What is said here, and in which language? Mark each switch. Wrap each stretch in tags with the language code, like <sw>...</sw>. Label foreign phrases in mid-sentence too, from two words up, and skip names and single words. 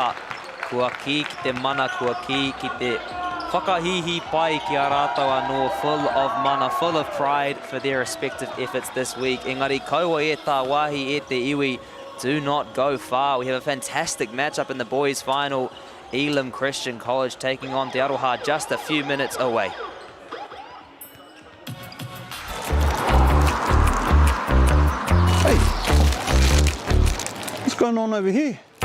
<mi>Kua ki te mana, kua ki te whakahihi pai ki a rātou anō,</mi> <en>full of mana, full of pride for their respective efforts this week.</en> <mi>Engari, kaua e tā wāhi e te iwi,</mi> <en>do not go far. We have a fantastic matchup in the boys' final. Elam Christian College taking on Te Aroha just a few minutes away. What's going on over here?</en>